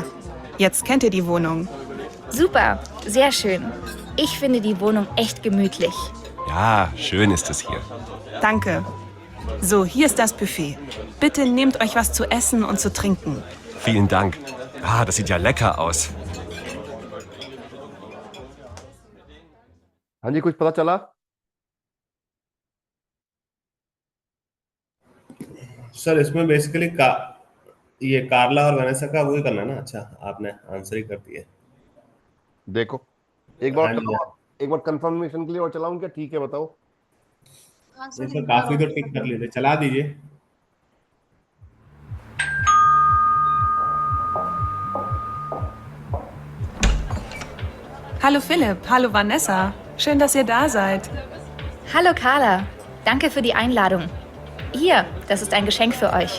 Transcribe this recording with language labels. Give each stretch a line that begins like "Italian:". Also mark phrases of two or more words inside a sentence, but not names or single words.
German: Jetzt kennt ihr die Wohnung. Super, sehr schön. Ich finde die Wohnung echt gemütlich. Ja, schön ist es hier. Danke. So, hier ist das Buffet. Bitte nehmt euch was zu essen und zu trinken. Vielen Dank. Ah, das sieht ja lecker aus.
Hindi: हाँ जी, कुछ पता चला? सर इसमें बेसिकली ये कार्ला और वेनेसा का वही करना है ना। अच्छा, आपने आंसर ही कर दिया। देखो, एक बार हाँ जी, चलाओ, एक बार कंफर्मेशन के लिए और चलाऊं क्या? ठीक है, बताओ। नहीं सर, काफी तो टिक कर लिए थे, चला दीजिए।
German: Hallo Philipp, hallo Vanessa. Schön, dass ihr da seid. Hallo Carla, danke für die Einladung. Hier, das ist ein Geschenk für euch.